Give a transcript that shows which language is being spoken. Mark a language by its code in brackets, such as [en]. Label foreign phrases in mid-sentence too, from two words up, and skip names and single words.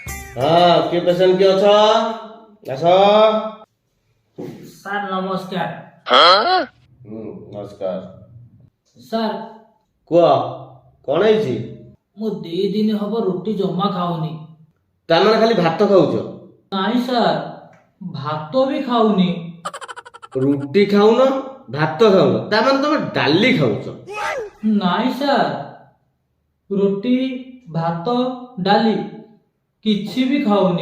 [or] ହଁ, କି ପେସେଣ୍ଟ କି ଅଛ? ଆସ। ସାର୍ ନମସ୍କାର। নমস্কার। স্যার କୁହ କଣ ହେଇଛି? ମୁଁ 2 ଦିନ ହବ ରୁଟି ଜମା ଖାଉନି। ତାମାନେ ଖାଲି ଭାତ ଖାଉଛ? ନାଇଁ ସାର୍, ଭାତ ବି ଖାଉନି। ରୁଟି ଖାଉନ, ଭାତ ଖାଉନ, ତାମାନେ ତମେ ଡାଲି ଖାଉଛ। ନାଇଁ ସାର୍, ରୁଟି ଭାତ ଡାଲି କିଛି ବି ଖାଉନି।